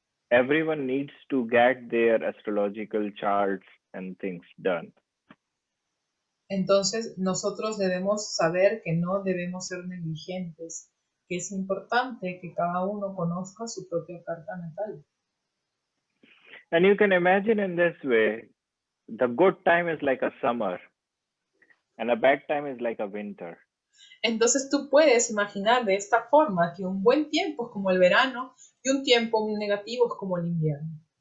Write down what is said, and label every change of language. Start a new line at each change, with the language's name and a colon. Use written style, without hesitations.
English: Everyone needs to get their astrological charts and things done.
Spanish: Entonces, nosotros debemos saber que no debemos ser negligentes, que es importante que cada uno conozca su propia carta natal.
English: And you can imagine in this way, the good time is like a summer and a bad time is like a winter.
Spanish: Entonces tú puedes imaginar de esta forma que un buen tiempo es como el verano y un tiempo negativo es como el invierno.